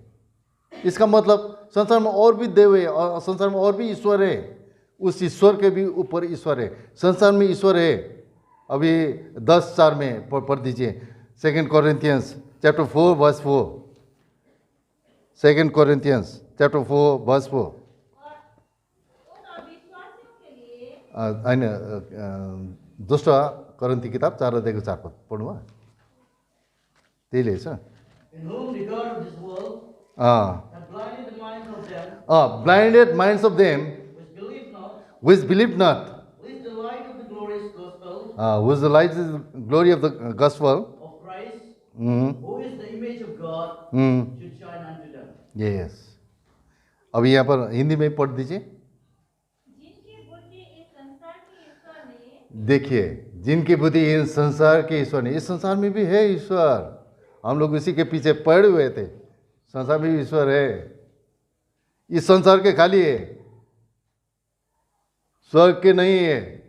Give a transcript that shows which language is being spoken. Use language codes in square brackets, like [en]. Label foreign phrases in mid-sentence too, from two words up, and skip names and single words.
[hi] इसका मतलब संसार में और भी देव है और संसार में और भी ईश्वर है, उस ईश्वर के भी ऊपर ईश्वर है। संसार में ईश्वर है। अभी 10:4 में पढ़ दीजिए, 2 कोरिन्थियंस [en] chapter 4 verse 4, [hi] 2 कोरिन्थियंस [en] chapter 4 verse 4. [ne] दोस्रो कोरिन्थी किताब 4:4 पद पढ्नु भयो, त्यही लेछ। [en] In whom the God of this world hath blinded the minds of them blinded minds of them which believe not, who is the light of the glorious gospel who is the light is the glory of the gospel of Christ, Hmm. who is the image of God, Hmm. should shine unto them. Yes. [hi] अभी यहाँ पर हिंदी में पढ़ दीजिए। देखिए, जिनकी बुद्धि इन संसार के ईश्वर ने, इस संसार में भी है ईश्वर, हम लोग उसी के पीछे पड़े हुए थे। संसार में भी ईश्वर है, इस संसार के खाली है, स्वर्ग के नहीं है।